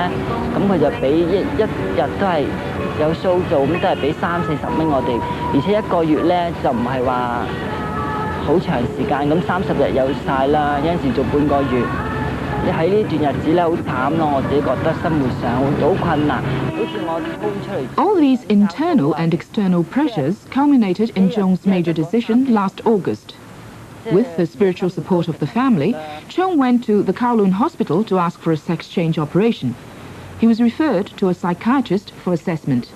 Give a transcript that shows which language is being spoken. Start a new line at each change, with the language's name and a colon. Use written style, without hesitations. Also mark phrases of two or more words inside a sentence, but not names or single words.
Cantonese: 咁佢就俾一日都係有 show 做，咁都係俾30-40蚊我哋，而且一個月咧就唔係話好長時間，咁30日有晒啦，有陣時做半個月。你喺呢段日子咧好慘咯，我自己覺得生活上好困難，好似我搬出嚟。
English: All these internal and external pressures culminated in Chong's major decision last August. With the spiritual support of the family, Chong went to the Kowloon hospital to ask for a sex change operation. He was referred to a psychiatrist for assessment.